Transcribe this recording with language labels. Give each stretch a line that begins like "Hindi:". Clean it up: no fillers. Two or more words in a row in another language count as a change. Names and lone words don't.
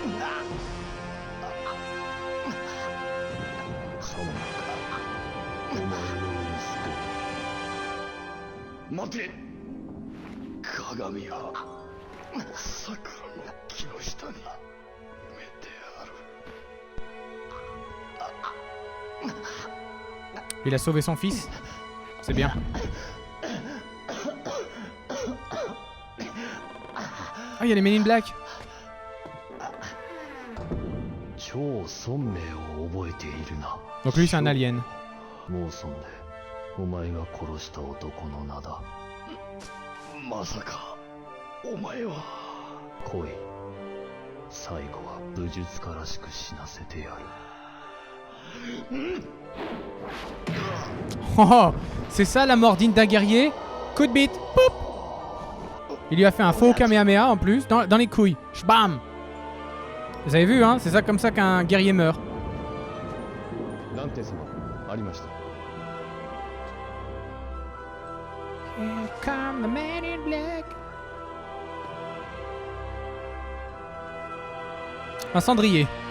Japanese: サモンか。お前の息子。待て。鏡は桜の木の下に埋めてある。
French: Il a sauvé son fils. C'est bien. Ah, il y a les Men in Black.
Japanese: 超孫命を覚えているな。
French: Donc lui, c'est un alien.
Japanese: もう孫で、お前が殺した男の名だ。まさかお前は。来い。最後は武術家らしく死なせてやる。
French: Oh, c'est ça la mort digne d'un guerrier? Coup de bite. Poup. Il lui a fait un faux Kamehameha en plus, dans les couilles. Bam. Vous avez vu, hein? C'est ça comme ça qu'un guerrier meurt.
Japanese: ダンテ様、ありました。
English: Here come the Men in Black.
French: Un cendrier.